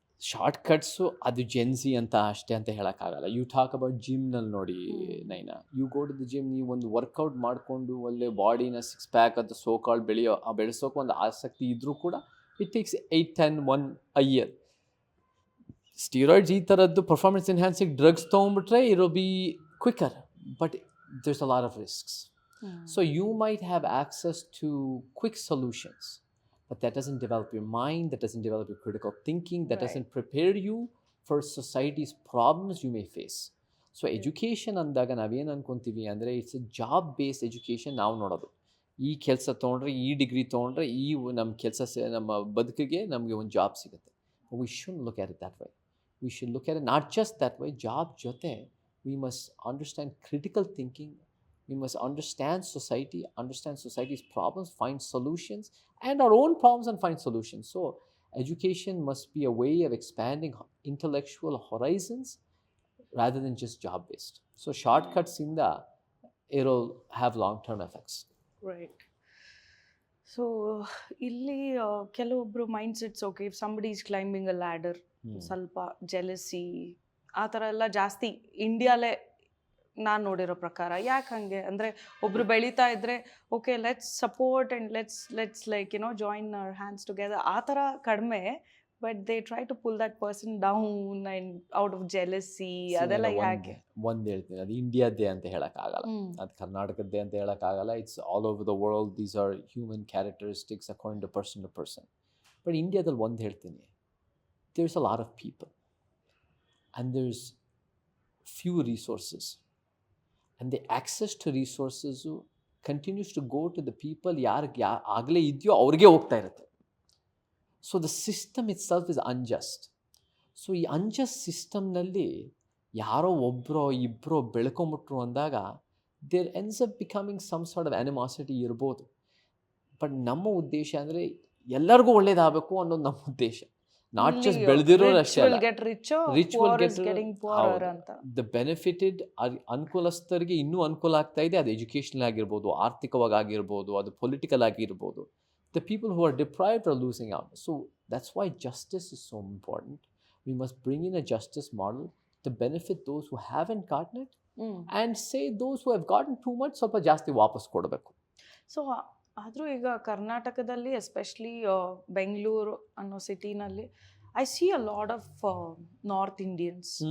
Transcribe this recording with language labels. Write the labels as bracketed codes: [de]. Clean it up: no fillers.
[kn] Short ಕಟ್ಸು ಅದು Gen Z ಅಂತ ಅಷ್ಟೇ ಅಂತ ಹೇಳೋಕ್ಕಾಗಲ್ಲ. [en] you talk about [kn] ಜಿಮ್ನಲ್ಲಿ ನೋಡಿ Naina, [en] you go to the gym, [kn] ನೀವು ಒಂದು ವರ್ಕೌಟ್ ಮಾಡಿಕೊಂಡು ಒಳ್ಳೆ ಬಾಡಿನ ಸಿಕ್ಸ್ ಪ್ಯಾಕ್ ಅಂತ ಸೋಕಾಲ್ ಬೆಳೆಸೋಕೆ ಒಂದು ಆಸಕ್ತಿ ಇದ್ರೂ ಕೂಡ [en] It takes 8-10 a year. Steroids [kn] ಈ ಥರದ್ದು [en] performance enhancing drugs [kn] ತೊಗೊಂಡ್ಬಿಟ್ರೆ [en] It will be quicker, but there's a lot of risks. So you might have access to quick solutions, but that doesn't develop your mind, that doesn't develop your critical thinking, that doesn't prepare you for society's problems you may face. So education [kn] ಅಂದಾಗ ನಾವೇನು ಅನ್ಕೊಂತೀವಿ ಅಂದರೆ [en] It's a job based education. [kn] ನಾವು ನೋಡೋದು ಈ ಕೆಲಸ ತೊಗೊಂಡ್ರೆ, ಈ degree ತೊಗೊಂಡ್ರೆ ಈ ನಮ್ಮ ಕೆಲಸ ನಮ್ಮ ಬದುಕಿಗೆ ನಮಗೆ ಒಂದು ಜಾಬ್ ಸಿಗುತ್ತೆ. [en] We shouldn't look at it that way. We should look at it not just that way. Job jote, we must understand critical thinking. We must understand society, understand society's problems, find solutions, and our own problems and find solutions. So education must be a way of expanding intellectual horizons rather than just job based. So shortcuts in the it'll have long term effects. Right. So [kn] ಇಲ್ಲಿ ಕೆಲವೊಬ್ರು [en] mindsets, okay if somebody is climbing a ladder, [kn] ಸ್ವಲ್ಪ jealousy ಆ ಥರ ಎಲ್ಲ ಜಾಸ್ತಿ ಇಂಡಿಯಾಲೇ ನಾನು ನೋಡಿರೋ ಪ್ರಕಾರ. ಯಾಕೆ ಹಂಗೆ ಅಂದರೆ ಒಬ್ರು ಬೆಳೀತಾ ಇದ್ರೆ [en] okay let's support and let's like join our hands together, [kn] ಆ ಥರ ಕಡಿಮೆ. [en] but they try to pull that person down and out of jealousy, [kn] ಅದೆಲ್ಲ ಯಾಕೆ? ಒಂದು ಹೇಳ್ತೀನಿ, ಅದು ಇಂಡಿಯಾದ್ದೇ ಅಂತ ಹೇಳೋಕ್ಕಾಗಲ್ಲ, ಅದು ಕರ್ನಾಟಕದ್ದೇ ಅಂತ ಹೇಳೋಕ್ಕಾಗಲ್ಲ. [en] It's all over the world. These are human characteristics according to person. But [kn] ಇಂಡಿಯಾದಲ್ಲಿ ಒಂದು ಹೇಳ್ತೀನಿ, [en] there's a lot of people and there's few resources, and the access to resources continues to go to the people [kn] ಯಾರಿಗೆ ಆಗಲೇ ಇದೆಯೋ ಅವ್ರಿಗೆ ಹೋಗ್ತಾ ಇರುತ್ತೆ. [en] So the system itself is unjust. So [kn] ಈ ಅನ್ಜಸ್ಟ್ ಸಿಸ್ಟಮ್ನಲ್ಲಿ ಯಾರೋ ಒಬ್ಬರೋ ಇಬ್ಬರೋ ಬೆಳ್ಕೊಂಬಿಟ್ರು ಅಂದಾಗ [en] there ends up becoming some sort of animosity [kn] ಇರ್ಬೋದು. ಬಟ್ ನಮ್ಮ ಉದ್ದೇಶ ಅಂದರೆ ಎಲ್ಲರಿಗೂ ಒಳ್ಳೇದಾಗಬೇಕು ಅನ್ನೋದು ನಮ್ಮ ಉದ್ದೇಶ. [en] not just [kn] ಬೆಳೆದಿರೋರು ಅಷ್ಟೇ ಅಲ್ಲ, [en] Rich will get the benefited. [kn] ಅನುಕೂಲಸ್ಥರಿಗೆ ಇನ್ನೂ ಅನುಕೂಲ ಆಗ್ತಾ ಇದೆ. ಅದು ಎಜುಕೇಷನಲ್ ಆಗಿರ್ಬೋದು, ಆರ್ಥಿಕವಾಗಿ ಆಗಿರ್ಬೋದು, ಅದು ಪೊಲಿಟಿಕಲ್ ಆಗಿರ್ಬೋದು. [en] The people who are deprived are losing out. So that's why justice is so important. We must bring in a justice model to benefit those who haven't gotten it and say those who have gotten too much [kn] ಸ್ವಲ್ಪ ಜಾಸ್ತಿ ವಾಪಸ್ ಕೊಡಬೇಕು. [en] so [kn] ಆದರೂ ಈಗ ಕರ್ನಾಟಕದಲ್ಲಿ [en] especially [kn] Bengaluru ಅನ್ನೋ ಸಿಟಿನಲ್ಲಿ [en] I see a lot of North Indians.